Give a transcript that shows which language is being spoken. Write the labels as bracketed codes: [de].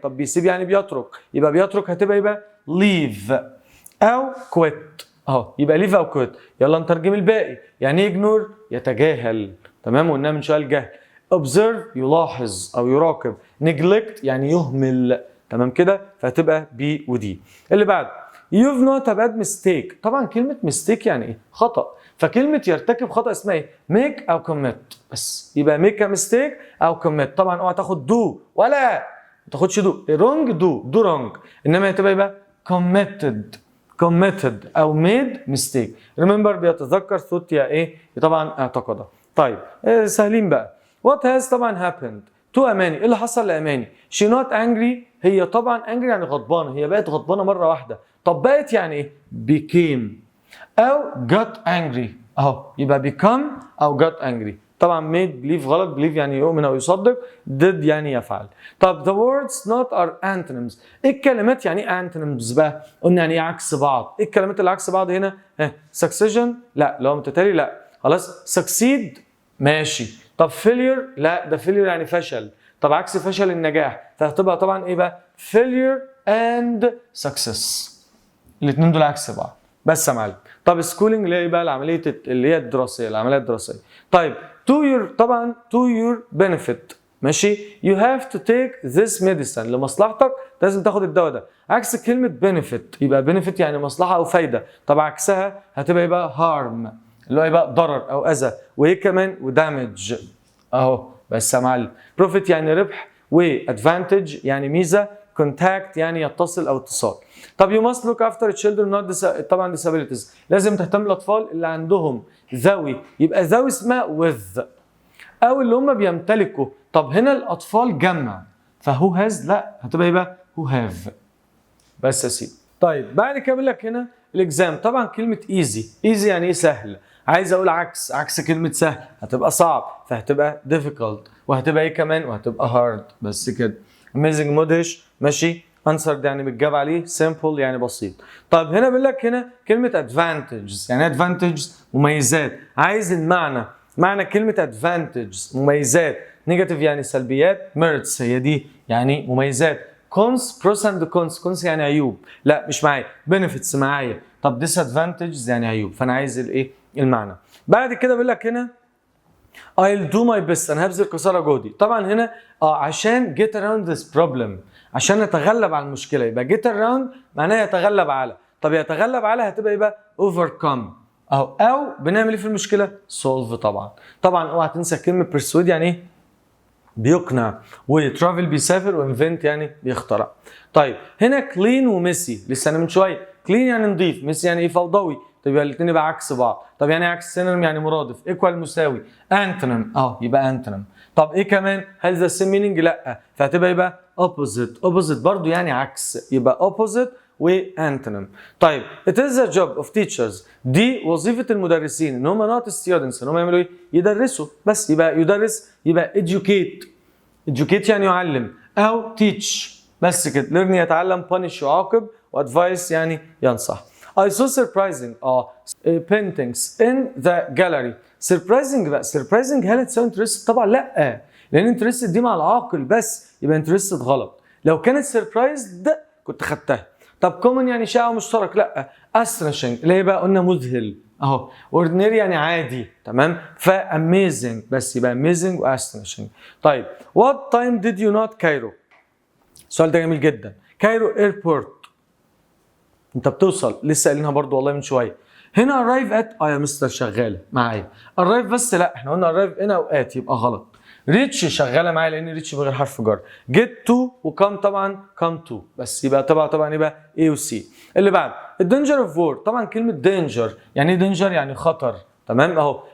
[ar] طب بيسيب يعني بيترك، يبقى بيترك هتبقى يبقى leave او quit اهو. يبقى leave او quit. يلا نترجم الباقي. يعني ايه ignore؟ يتجاهل. تمام؟ وقلنا من شويه الجهل. observe يلاحظ او يراقب. neglect يعني يهمل. تمام كده؟ فهتبقى بي ودي. اللي بعد [en] you've not a bad mistake. [ar] طبعا كلمه mistake يعني ايه؟ خطأ. فكلمة يرتكب خطأ اسمها ايه؟ make أو commit بس. [en] يبقى make a mistake أو commit. [ar] طبعا اوعى تاخد do ولا ما تاخدش do. [en] wrong do wrong. [ar] إنما هتبقى يبقى [en] committed او made mistake. [ar] remember بيتذكر thought يا ايه طبعا اعتقد. طيب سهلين بقى. [en] what has طبعا happened to Amani. [ar] ايه اللي حصل لاماني؟ [en] she not angry. [ar] هي طبعا angry يعني غضبانه، هي بقت غضبانه مره واحده. طب بقت يعني ايه؟ became او [en] got angry [ar] اهو، يبقى become او got angry. طبعا made believe غلط، believe يعني يؤمن او يصدق، did يعني يفعل. [en] طب the words not are antonyms. [ar] ايه الكلمات يعني ايه antonyms بقى؟ قلنا يعني ايه عكس بعض. ايه الكلمات اللي عكس بعض هنا؟ succession لا، لو متتالي لا. خلاص succeed ماشي. طب failure لا، ده failure يعني فشل. طب عكس فشل النجاح، فهتبقى طبعا ايه بقى؟ [en] failure and success. [ar] الاثنين دول عكس بعض بس يا معلم. طب سكولينج اللي هي بقى العمليه اللي هي الدراسيه، العمليه الدراسيه. [en] طيب to your [ar] طبعا [en] to your benefit [ar] ماشي. [en] you have to take this medicine [ar] لمصلحتك لازم تاخد الدواء ده. عكس كلمه benefit يبقى benefit يعني مصلحه او فايده. طب عكسها هتبقى ايه بقى؟ harm اللي هو يبقى ضرر او اذى. وايه كمان؟ ودامج اهو. بس يا معلم profit يعني ربح، وadvantage يعني ميزه، contact يعني يتصل او اتصال. [en] طب you must look after children not [ar] طبعا [en] disabilities. [ar] لازم تهتم بالاطفال اللي عندهم ذوي. يبقى ذوي اسمها with او اللي هم بيمتلكوا. طب هنا الاطفال جمع، فهو هاز لا، هتبقى يبقى هو هاف. بس يا سيدي. طيب بعد كده بيقول لك هنا الاكزام. طبعا كلمه easy يعني ايه؟ سهل. عايز اقول عكس كلمه سهل هتبقى صعب، فهتبقى difficult. وهتبقى ايه كمان؟ وهتبقى hard. بس كده. amazing مدهش ماشي. answered يعني بتجاب عليه. simple يعني بسيط. طيب هنا بيقول لك هنا كلمه advantages. يعني advantages مميزات. عايز المعنى، معنى كلمه advantages مميزات. نيجاتيف يعني سلبيات. merits هي دي يعني مميزات. cons pros and cons يعني عيوب. لا مش معايا. benefits معايا. طب disadvantages يعني عيوب. فانا عايز الايه؟ المعنى. بعد كده بيقول لك هنا [en] I'll do my best. [ar] انا هبذل قصارى جهدي. طبعا هنا عشان [en] get around this problem، [ar] عشان نتغلب على المشكله. يبقى get around معناها يتغلب على. طب يتغلب على هتبقى يبقى overcome اهو. او بنعمل ايه في المشكله؟ solve. طبعا اوعى تنسى كلمه persuade يعني ايه؟ بيقنع. وترافل بيسافر، وانفنت يعني بيخترع. طيب هنا كلين وميسي لسه انا من شويه. كلين يعني نظيف، ميسي يعني ايه؟ فوضوي. طب يبقى الاثنين يبقى عكس بعض. طب يعني عكس سينونيم يعني مرادف. ايكوال مساوي. انتونيم يبقى انتونيم. طب ايه كمان؟ هل [en] The same meaning? [ar] لا، فهتبقى يبقى اوبوزيت برضو يعني عكس. يبقى اوبوزيت وانتونيم. [en] طيب it is the job of teachers. [ar] دي وظيفه المدرسين ان هم [en] not students، [ar] ان هم يعملوا ايه؟ يدرسوا بس. يبقى يدرس يبقى educate يعني يعلم، او teach بس كده. learn يتعلم، punish يعاقب، وadvice يعني ينصح. [en] I saw surprising paintings in the gallery. [ar] surprising بقى surprising هل تساوي interested؟ طبعا لا، لان interested دي مع العاقل بس، يبقى interested غلط. لو كانت surprised كنت خدتها. طب common يعني شائع ومشترك، لا. astonishing اللي هي بقى قلنا مذهل اهو. ordinary يعني عادي تمام. ف amazing بس، يبقى amazing و astonishing. [en] طيب what time did you not Cairo؟ [ar] السؤال ده جميل جدا. كايرو ايربورت انت بتوصل، لسه قايلينها برضو والله من شويه. هنا arrive at يا مستر شغاله معايا. arrive بس لا، احنا قلنا arrive هنا اوقات يبقى غلط. ريتش شغاله معايا لان ريتش من غير حرف جر. get to وكم طبعا come to بس، يبقى طبعا يبقى A و C. اللي بعد الدينجر اوف وور. طبعا كلمه دينجر يعني ايه؟ دينجر يعني خطر تمام اهو.